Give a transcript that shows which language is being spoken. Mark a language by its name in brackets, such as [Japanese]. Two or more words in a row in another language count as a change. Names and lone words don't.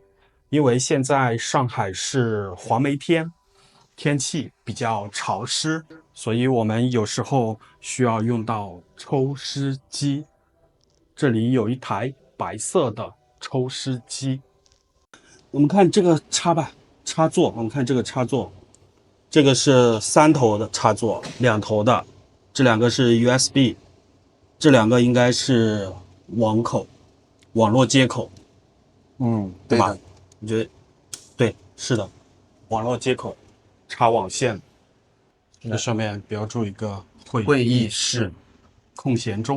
[Chinese] 因為現在上海是黄梅天，天气比較潮濕，所以我們有時候需要用到抽濕機。這裡有一台白色的抽濕機。我們看這個插座，我们看这个插座，这个是3头的插座，2头的，这2個是 USB，這2個應該是網絡接口，對吧？你覺得？對，是的，網絡接口，插網線。這上面標注一個會議室，空閒中。